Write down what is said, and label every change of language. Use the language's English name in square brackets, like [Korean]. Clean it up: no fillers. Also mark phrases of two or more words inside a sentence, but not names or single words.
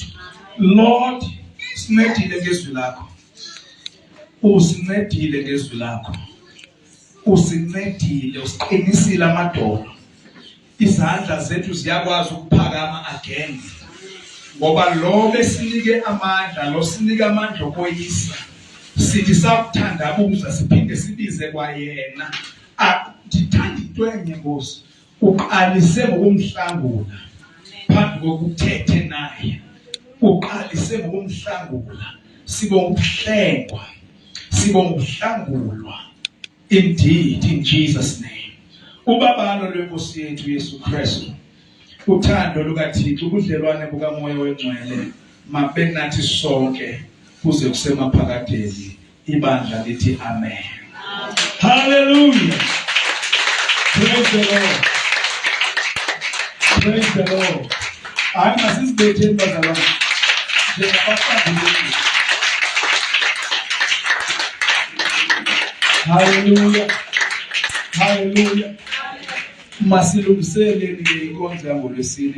[Xhosa] Lord, sincedile ngezwi lakho, usincedile ngezwi lakho, usincedile, usiqinisile amadolo, izandla zethu ziyakwazi ukuphakama again ngoba lo besinike amandla, lo sinike amandla okoyisa, sithi sakuthandabuza siphinde sibize kwayena. Ndithanda into enye Nkosi, uqalise ngokumhlangula phambi kokuthethe naye, uqalise ngokumhlangula, sibonga ukuhlengwa, sibonga ukuhlangulwa. [English] Indeed, in Jesus' name. [Xhosa] Ubabalo lwenkosi yethu Yesu Kristu, uthando lukaThixo, ubudlelwane bukaMoya weNgcwele mabe nathi sonke kuze kusemaphakadeni. Ibandla lithi amen. Hallelujah. [English] Praise the Lord. Praise the Lord. [Xhosa] I'm asisibetheni bazalwane. Hallelujah. Hallelujah. Masilungiseleni ke inkonzo yangoLwesine.